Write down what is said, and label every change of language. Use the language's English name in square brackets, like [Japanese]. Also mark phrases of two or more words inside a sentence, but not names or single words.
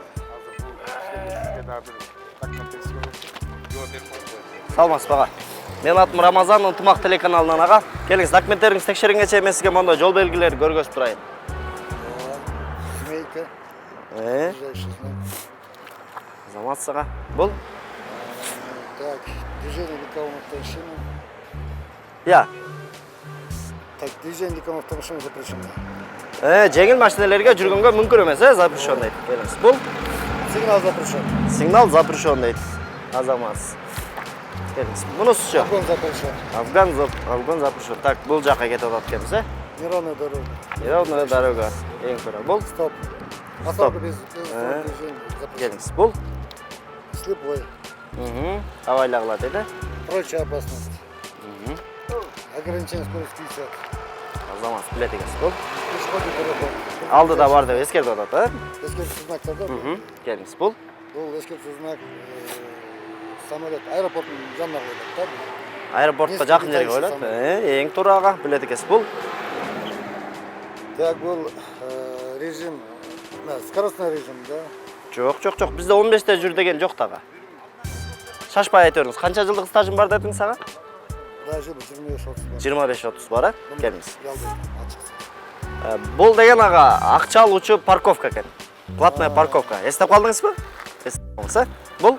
[Kyrgyz] Азыр бул сизге дагы бир документ жооп берип коюңуз. Саламатсызбы ага. Менин атым Рамазан, Ынтымак телеканалынан ага. Келиңиз, документтериңизди текшерингенче мен сизге мондой жол белгилерди көргөзүп турайын. [Russian] Семейка. [Kyrgyz] Заматсыз ага. Бул? [Russian] Так, движение легкового автомашины. Я. Так, движение легкового автомашины запрещено. [Kyrgyz] Жеңил машиналерге жүргөнгө мүмкүн эмес, запрещен дейт. Келиңиз. Бул? [Russian] Сигнал запрещен. Сигнал запрещен [Kyrgyz] дейт. Азаматсыз. Келиңиз. Мунусучу? [Russian] Обгон запрещен. Обгон запрещен. [Kyrgyz] Так, бул жака кетип атат экенбиз, [Russian] Неровная дорога. Неровная дорога. [Kyrgyz] Эң туура. Бул? [Russian] Стоп. Остановка без движения запрещен. [Kyrgyz] Келиңиз. Бул? [Russian] Слепой. [Kyrgyz] Абайлагыла дейт, [Russian] Прочая опасность. Ограничение скорости 50. [Kyrgyz] Азаматсыз билет экенсиз. Бул? [Russian] Пешеходный переход. [Kyrgyz] Алдыда бар деп эскертип атат, Эскертүү знактар да. Келиңиз. Бул? Бул эскертүү знак самолет аэропорттун жанына коюлат да. Аэропортко жакын жерге коюлат. Эң туура ага, билет экенсиз. Бул? [Russian] Так, был режим, скоростной режим, да. [Kyrgyz] Жок, бизде 15-те жүр деген жок дагы. Шашпай айта бериңиз. Канча жылдык стажың бар дедиңиз ага? [Russian] Даже 25-30 [Kyrgyz] 25-30 бар, келиңиз. Ялды, Бул деген ага акча алуучу парковка экен. [Russian] Платная парковка. [Kyrgyz] Эстеп калдыңызбы? Эстеп калдыңыз, Бул?